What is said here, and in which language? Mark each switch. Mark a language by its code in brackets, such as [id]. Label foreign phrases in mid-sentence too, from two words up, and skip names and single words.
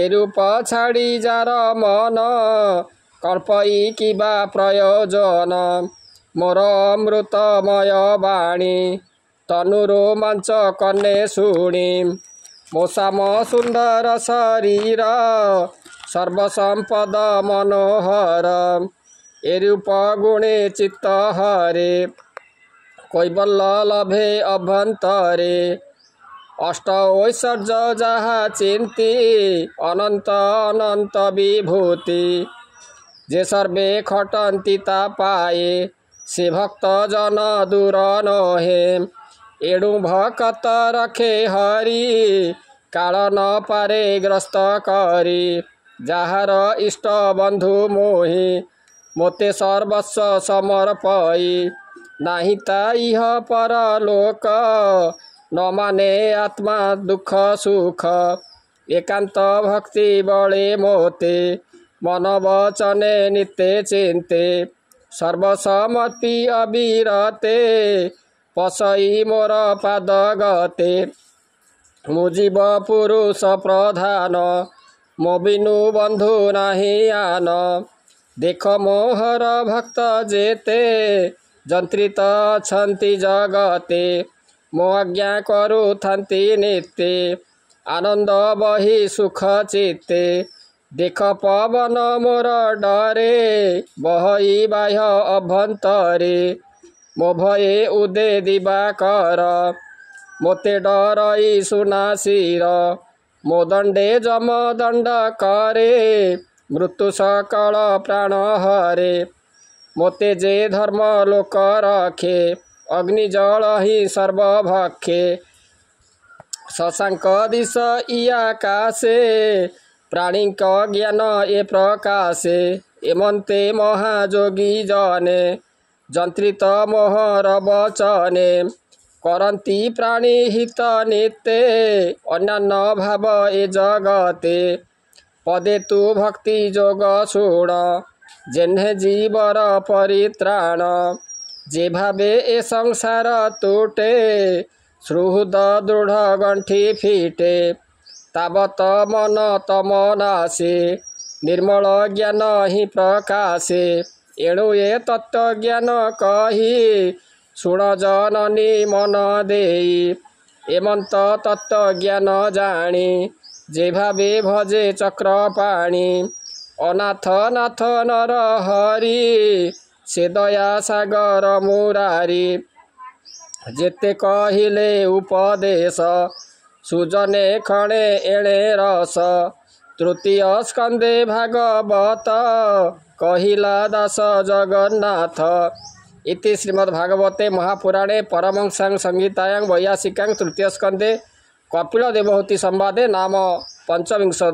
[or] ରୂପ ଛାଡ଼ି ଯାର ମନ କଳ୍ପଇ କିବା ପ୍ରୟୋଜନ ମୋର ଅମୃତମୟ ବାଣୀ ତନୁ ରୋମାଞ୍ଚ କନେ ଶୁଣି ମୋ ଶ୍ୟାମ ସୁନ୍ଦର ଶରୀର ସର୍ବସମ୍ପଦ ମନୋହର ଏ ରୂପ ଗୁଣେ ଚିତ୍ତ ହରେ କୈବଲ୍ୟ ଲଭେ ଅଭ୍ୟନ୍ତରେ ଅଷ୍ଟ ଐଶ୍ୱର୍ଯ୍ୟ ଯହା ଚିନ୍ତି ଅନନ୍ତ ଅନନ୍ତ ବିଭୂତି ଯେ ସର୍ବେ ଖଟନ୍ତି ତା ପାଏ ସେ ଭକ୍ତ ଜନ ଦୂର ନହେ ଏଣୁ ଭକ୍ତ ରଖେ ହରି କାଳ ନ ପାରେ ଗ୍ରସ୍ତ କରି ଯାର ଇଷ୍ଟ ବନ୍ଧୁ ମୋହି ମୋତେ ସର୍ବସ୍ୱ ସମର୍ପଇ ନାହି ତା ଇହ ପରଲୋକ ନ ମାନେ ଆତ୍ମା ଦୁଖ ସୁଖ ଏକାନ୍ତ ଭକ୍ତି ବଳେ ମୋତେ ମନ ବଚନେ ନିତ୍ୟ ଚିନ୍ତେ ସର୍ବସମର୍ପି ଅବିରତେ ପଶଇ ମୋର ପାଦ ଗତେ ମୁଜୀବ ପୁରୁଷ ପ୍ରଧାନ ମୋ ବିନୁ ବନ୍ଧୁ ନାହି ଆନ ଦେଖ ମୋହର ଭକ୍ତ ଯେତେ ଯନ୍ତ୍ରିତ ଛନ୍ତି ଜଗତେ ମୋ ଆଜ୍ଞା କରୁ ଥାନ୍ତି ନିତ୍ୟ ଆନନ୍ଦ ବହି ସୁଖ ଚିତ୍ତେ ଦେଖ ପବନ ମୋର ଡରେ ବହଇ ବାହ୍ୟ ଅଭ୍ୟନ୍ତରେ ମୋ ଭୟେ ଉଦେ ଦିବାକର ମୋତେ ଡରଇ ସୁନାସୀର ମୋ ଦଣ୍ଡେ ଯମ ଦଣ୍ଡ କରେ ମୃତ୍ୟୁ ସକଳ ପ୍ରାଣ ହରେ ମୋତେ ଯେ ଧର୍ମ ଲୋକ ରଖେ ଅଗ୍ନି ଜଳ ହି ସର୍ବଭକ୍ଷେ ଶଶାଙ୍କ ଦିଶ ଇୟାକାଶେ ପ୍ରାଣିକ ଜ୍ଞାନ ଏ ପ୍ରକାଶେ ଏମନ୍ତେ ମହାଯୋଗୀ ଜନେ ଯନ୍ତ୍ରିତ ମୋହର ବଚନେ କରନ୍ତି ପ୍ରାଣୀ ହିତ ନିତ୍ୟେ ଅନ୍ୟାନ୍ୟ ଭାବ ଏ ଜଗତେ ପଦେ ତୁ ଭକ୍ତି ଯୋଗ ଶୁଣ ଯେଣ୍ହେ ଜୀବର ପରିତ୍ରାଣ ଯେ ଭାବେ ଏ ସଂସାର ତୁଟେ ସୁହୃଦ ଦୃଢ଼ ଗଣ୍ଠି ଫିଟେ ତାବତ ମନ ତମ ନାଶେ ନିର୍ମଳ ଜ୍ଞାନ ହି ପ୍ରକାଶେ ଏଣୁ ଏ ତତ୍ତ୍ୱ ଜ୍ଞାନ କହି ଶୁଣ ଜନନୀ ମନ ଦେଇ ଏମନ୍ତ ତତ୍ତ୍ୱ ଜ୍ଞାନ ଜାଣି ଯେ ଭାବେ ଭଜେ ଚକ୍ର ପାଣି ଅନାଥ ନାଥ ନର ହରି ସେ ଦୟା ସାଗର ମୁରାରି ଯେତେ କହିଲେ ଉପଦେଶ ସୁଜନେ ଖଣେ ଏଣେ ରସ ତୃତୀୟ ସ୍କନ୍ଦେ ଭାଗବତ କହିଲା ଦାସ ଜଗନ୍ନାଥ [sa] इति श्रीमद्भागवते महापुराणे परमहंस्यां संहितायां वैयासिकां तृतीय स्कंदे कपिल देवहूति संवादे नाम पंचविंशोऽध्याय।